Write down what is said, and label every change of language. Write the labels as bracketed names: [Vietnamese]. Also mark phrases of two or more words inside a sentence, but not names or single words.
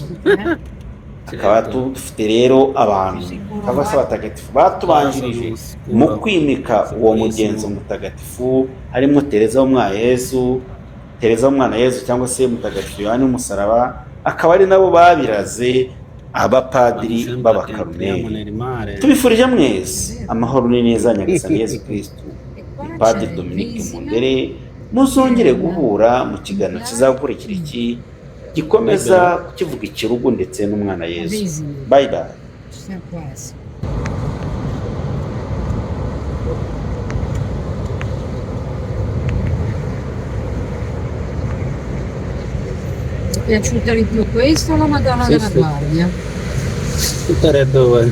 [Kinyarwanda] Akaba dufite rero abantu cyangwa se abatagatifu batubanjirije mu kwimika uwo mugenzo mutagatifu, harimo Tereza w'umwana Yezu cyangwa se Mutagatifu Yohani w'umusaraba, akaba ari nabo babiraze abapadiri b'abakarumeli. Tubifurije mwese amahoro n'ineza nyagasani Yezu Kristu. Padiri Dominique Mundere, muzongere guhura mu kiganiro kizakurikira iki gikomeza kivuga ikirugu ndetse n'umwana Yezu. [English] Bye bye. [Italian] Ti è piaciuta di più questa o la Madonna della Guardia? Tutte e due.